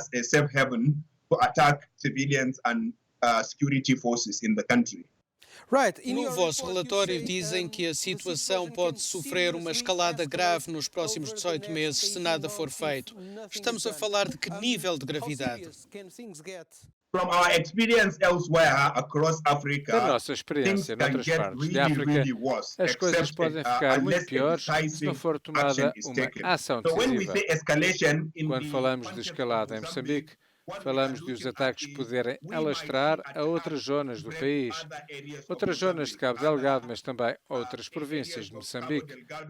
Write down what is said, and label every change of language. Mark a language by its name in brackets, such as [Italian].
[English] To attack civilians and security forces in the country. [Portuguese] No vosso relatório dizem que a situação pode sofrer uma escalada grave nos próximos 18 meses se nada for feito. Estamos a falar de que nível de gravidade? [English] From our experience elsewhere across Africa, [Portuguese] da nossa experiência noutras partes de África, as coisas podem ficar muito piores se não for tomada uma ação decisiva. Quando falamos de escalada em Moçambique, falamos de os ataques poderem alastrar a outras zonas do país, outras zonas de Cabo Delgado, mas também outras províncias de Moçambique.